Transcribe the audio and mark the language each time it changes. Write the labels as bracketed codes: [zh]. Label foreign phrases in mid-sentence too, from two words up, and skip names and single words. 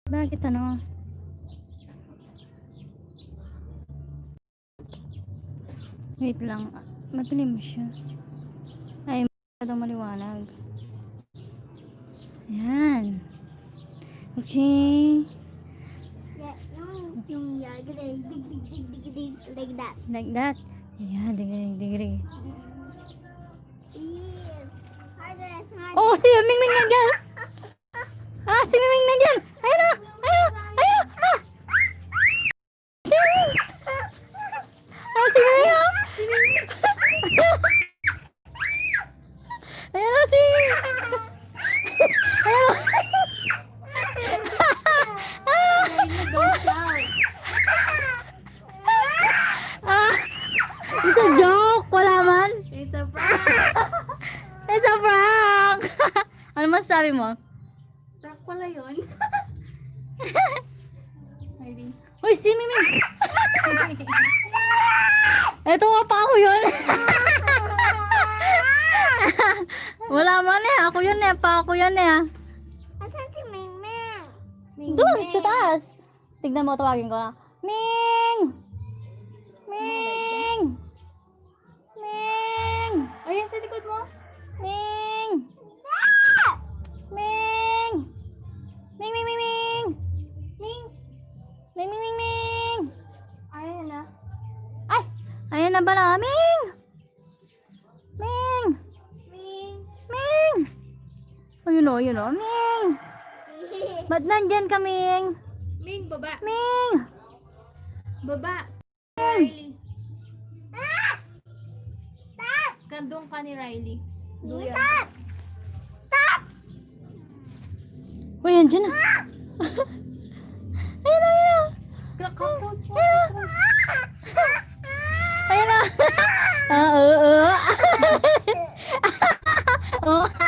[tl] Bakit ano? Wait lang. Matilim siya. Ay, masyadong maliwanag. Yan. Okay. [en] Yeah, yung dig like that. Like that. Yeah, digri. Yes. Harder and harder. [tl] Oh, si Mingming nandiyan. Si Mingming nandiyan. Ayun na. Ayun. Si Mingming. Si Mingming. Ayun na si Mingming. Ayun na. [en] It's a joke. [tl] Wala man. [en] It's a prank. It's a prank. [tl] Ano masasabi mo? Prank pala yun. Uy, si Miming. Eto nga pa ako yun. Wala man eh. Ako yun eh. Pa ako yun eh. Asan si Ming? Doon sa taas. Tignan mo, tawagin ko na. Ming! Ming! Ming! Ayun sa likod mo. Ming! Ming! Ming, Ming, Ming, Ming! Ming. Ming, Ming, Ming, Ming! Ayun na. Ay! Ayan na ba na? Ming! Ming! Ming. Ming! Ayun o, Ming! Ba't nandyan ka, Ming? Ming, baba. Ming! Baba. Riley. Kandong ka ni Riley. Duyan. [en] Stop! Stop! [tl] Uy, andyan na. Ayun na. Cockroach. Ayun na. Oh.